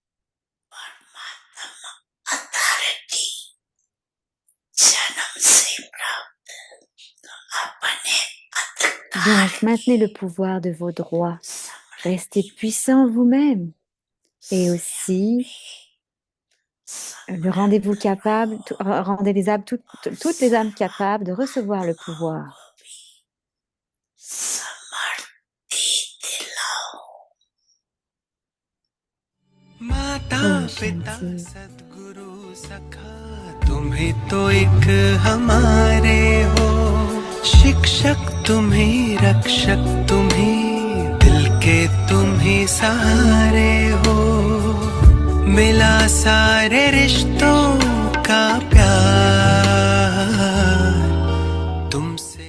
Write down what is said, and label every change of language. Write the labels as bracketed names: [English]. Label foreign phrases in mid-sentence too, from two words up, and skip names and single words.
[French] Donc, maintenez le pouvoir de vos droits. Restez puissant vous-même. Et aussi, rendez-vous capable, rendez les âmes, toutes les âmes capables de recevoir le pouvoir. Oh, Shanti. [Hindi] तुम ही तो एक हमारे हो, शिक्षक तुम ही, रक्षक तुम ही, दिल के तुम ही सहारे हो, मिला सारे रिश्तों का प्यार तुमसे।